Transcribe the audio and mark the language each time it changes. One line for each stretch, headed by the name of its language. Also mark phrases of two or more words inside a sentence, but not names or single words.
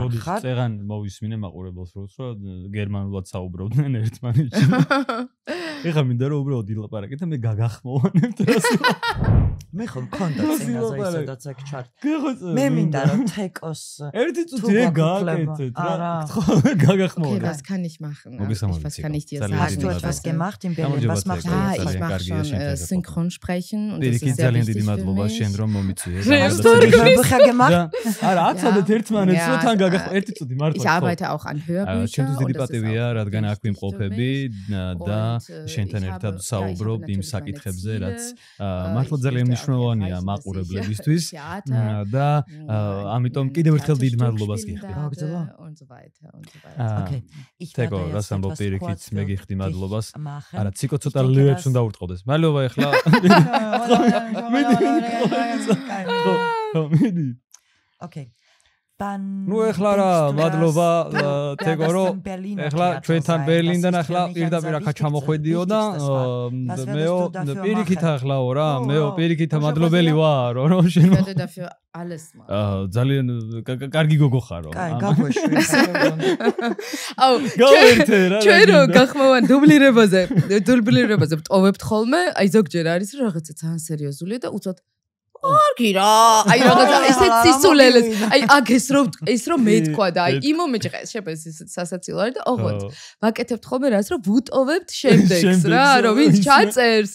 Georgian: როდის წეგან მოვისმინე მაყურებელს რომ გერმანულად საუბრობდნენ ერთმანეთში. ეხლა მინდა რომ უბრალოდ ილაპარაკეთ და მე გაგახმოვანებთ რას. მე ხო მქონდა წინაზე ისედაც აქ ჩარტ. მე მინდა რომ თეკოს ერთი წუთი ეგ გააკეთეთ რა. ხო გაგახმოვანებთ.
German: Was kann ich machen? Was kann ich dir sagen? Was gemacht in Berlin? Was machst du Ja, jetzt? ich mache schon Synchronsprechen und das
Georgian: პირიქით
German: ist sehr
Georgian: ძალიან
German: wichtig
Georgian: დიდი
German: für
Georgian: მადლობა
German: mich.
Georgian: შენ რომ მომიწვიე.
German: Hast du die Hörbücher gemacht?
Georgian: არა, აცოდეთ ერთმანეთს
German: Ja,
Georgian: რომ თან გაგახო ერთი წუთი
German: Ich
Georgian: მართლა.
German: arbeite auch an Hörbüchern.
Georgian: ჩემთვის დიდი
German: und das ist
Georgian: პატივია,
German: auch
Georgian: რადგან აქ
German: wichtig für
Georgian: ვიმყოფები
German: mich.
Georgian: და
German: Und,
Georgian: შენთან
German: ich
Georgian: ერთად
German: habe-
Georgian: საუბრობ
German: ja, ich
Georgian: იმ
German: habe
Georgian: საკითხებზე,
German: natürlich
Georgian: რაც
German: meine
Georgian: მართლა
German: Ziele.
Georgian: ძალიან
German: Ich möchte
Georgian: მნიშვნელოვანია
German: auch erreichen, dass ich
Georgian: მაყურებლებისთვის
German: Theater,
Georgian: და ამიტომ კიდევ ერთხელ დიდ მადლობას
German: spielen
Georgian: გიხდი.
German: werde und so weiter und so weiter. Okay. Ich
Georgian: თეკო,
German: werde
Georgian: რას
German: jetzt
Georgian: ამბობ
German: etwas
Georgian: პირიქით,
German: kurz
Georgian: მე
German: für
Georgian: გიხდი
German: dich
Georgian: მადლობას.
German: machen.
Georgian: არა, ციკო ცოტა
German: Ich denke,
Georgian: ლევებს
German: dass-
Georgian: უნდა ურტყოდეს. მადლობა ეხლა. ხო, მიდი.
German: Okay. Dann
Georgian: ნუ ეხლა რა,
German: denkst du,
Georgian: მადლობა
German: dass du,
Georgian: თეკო
German: das
Georgian: რომ
German: im Berliner
Georgian: ეხლა
German: Theater
Georgian: ჩვენთან
German: sein,
Georgian: ბერლინიდან
German: das ist
Georgian: ახლა
German: für mich ein
Georgian: პირდაპირ
German: sehr
Georgian: ახლა
German: wichtigstes-
Georgian: ჩამოხვედიო და
German: wichtigstes war. Was würdest
Georgian: მეო
German: du dafür
Georgian: პირიქით
German: machen?
Georgian: ახლა რა,
German: Oh,
Georgian: მეო
German: wow.
Georgian: პირიქით
Russian: Bоже,
Georgian: მადლობელი
Russian: Bоже.
Georgian: ვარო რომ შენ
German: Ich werde dafür alles machen.
Georgian: ძალიან კარგი გოგო ხარო. კაი, გაგვეშვი. აუ, გავერთე რა. ჩვენ რო გახმოვან დუბლირებაზე ვტოვებთ ხოლმე, აი ზოგჯერ არის რომ რაღაცა ძალიან სერიოზულია და უცოდ კარგი რა, აი რაღაცა ესეც სისულელეს, აი აგეს რომ მეთქვა და აი იმ მომენტში შეფეს სასაცილო არის და ოღონდ ვაკეთებთ ხოლმე რას რომ ვუტოვებთ შემდეგს რა, რომ ვინც ჩაწერს,